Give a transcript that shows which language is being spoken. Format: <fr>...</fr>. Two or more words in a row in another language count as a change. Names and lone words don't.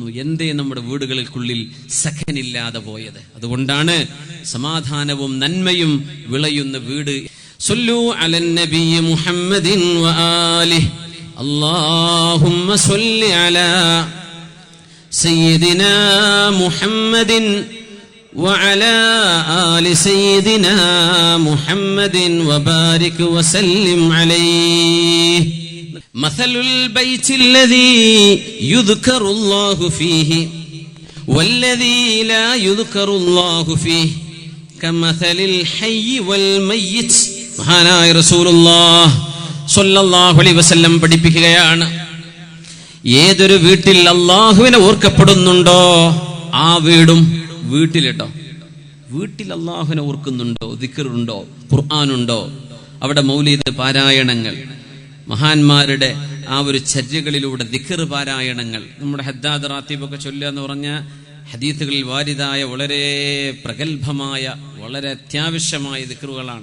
<ml>എന്തേ നമ്മുടെ വീടുകൾക്കുള്ളിൽ സഖനില്ലാതെ പോയത്? അതുകൊണ്ടാണ് സമാധാനവും നന്മയും വിളയുന്ന വീട്.</ml> <ar>صلوا على النبي محمد وآله اللهم صل على سيدنا محمد وعلى آل سيدنا محمد وبارك وسلم عليه. مثل البيت الذي يذكر الله فيه والذي لا يذكر الله فيه كمثل الحي والميت.</ar> <ml>മഹാനായ റസൂലുള്ളാഹി</ml> <ar>صلى الله عليه وسلم</ar> <ml>പഠിപ്പിക്കുകയാണ്, ഏതൊരു വീട്ടിൽ അല്ലാഹുവിനെ ഓർക്കപ്പെടുന്നുണ്ടോ ആ വീട്ടിലിട്ടോ, വീട്ടിൽ അല്ലാഹുവിനെ ഓർക്കുന്നുണ്ടോ, ദിക്റുണ്ടോ, ഖുർആനുണ്ടോ, അവിടെ മൗലിദ് പാരായണങ്ങൾ, മഹാന്മാരുടെ ആ ഒരു ചര്യകളിലൂടെ ദിക്ർ പാരായണങ്ങൾ, നമ്മുടെ ഹദ്ദാദ് റാത്തീബൊക്കെ ചൊല്ലുക എന്ന് പറഞ്ഞ ഹദീസുകളിൽ വാരിദായ വളരെ പ്രഗത്ഭമായ വളരെ അത്യാവശ്യമായ ദിക്റുകളാണ്.</ml>